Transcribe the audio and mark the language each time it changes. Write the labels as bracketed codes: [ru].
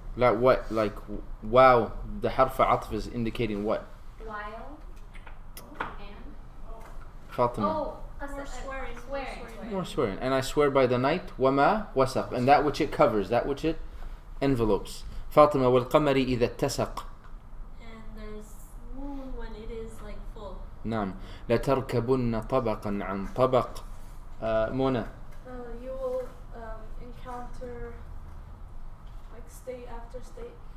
[en] Like what? Like, wow, the harf atf is indicating what? While and Fatima. swearing. More swearing. And I swear by the night, [ar] وَمَا وَسَقْ. [en] And that which it covers, that which it envelopes. [ar] Fatima, وَالْقَمَرِ إِذَا اتَّسَقْ. [en] And there's moon when it is like full. [ar] نعم. لَتَرْكَبُنَّ طَبَقًا عَنْ طَبَقٍ. Mona. [en] You will encounter like state after state.